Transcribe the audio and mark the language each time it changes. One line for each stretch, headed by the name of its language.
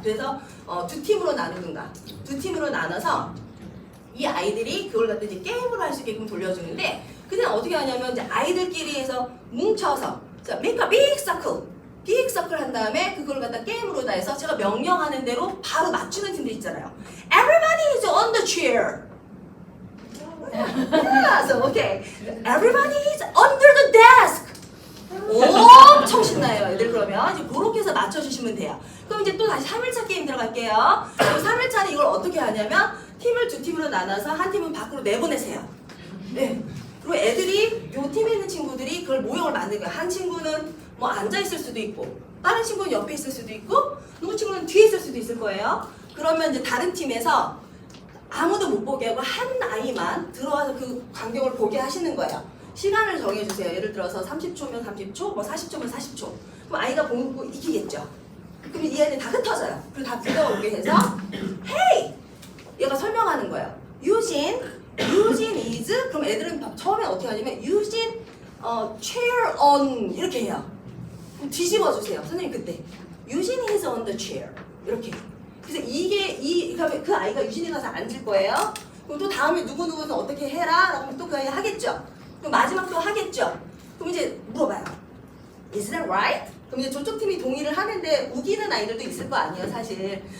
Korean: 그래서 2팀으로 나누든가 2팀으로 나눠서 이 아이들이 그걸 갖다 이제 게임으로 할 수 있게끔 돌려주는데 그냥 어떻게 하냐면 이제 아이들끼리 해서 뭉쳐서 자,
English: make a big circle.
Korean: 빅 서클 한 다음에 그걸 갖다 게임으로 다 해서 제가 명령하는 대로 바로 맞추는 팀들 있잖아요.
English: Everybody is on the chair. Yeah, so okay. Everybody is under the desk.
Korean: 엄청 신나요, 애들 그러면. 이제 그렇게 해서 맞춰주시면 돼요. 그럼 이제 또 다시 3일차 게임 들어갈게요. 3일차는 이걸 어떻게 하냐면 팀을 2팀으로 나눠서 한 팀은 밖으로 내보내세요. 네. 그리고 애들이 요 팀에 있는 친구들이 그걸 모형을 만든 거예요. 한 친구는 뭐 앉아 있을 수도 있고, 다른 친구는 옆에 있을 수도 있고, 누구 친구는 뒤에 있을 수도 있을 거예요. 그러면 이제 다른 팀에서 아무도 못 보게 하고 한 아이만 들어와서 그 광경을 보게 하시는 거예요. 시간을 정해주세요. 예를 들어서 30초면 30초, 뭐 40초면 40초. 그럼 아이가 보고 이기겠죠. 그럼 이 애들 다 흩어져요. 그리고 다 불러오게 해서
English: Hey!
Korean: 얘가 설명하는 거예요.
English: Eugene is
Korean: 그럼 애들은 처음에 어떻게 하냐면
English: Eugene chair on
Korean: 이렇게 해요. 그럼 뒤집어 주세요. 선생님 그때
English: Eugene is on the chair
Korean: 이렇게. 그래서 그다음에 그 아이가 유진이 가서 앉을 거예요. 그럼 또 다음에 누구는 어떻게 해라 라고 하면 또 그 아이 하겠죠. 그럼 마지막 또 하겠죠. 그럼 이제 물어봐요.
English: Is that right?
Korean: 그럼 이제 저쪽 팀이 동의를 하는데 우기는 아이들도 있을 거 아니에요, 사실.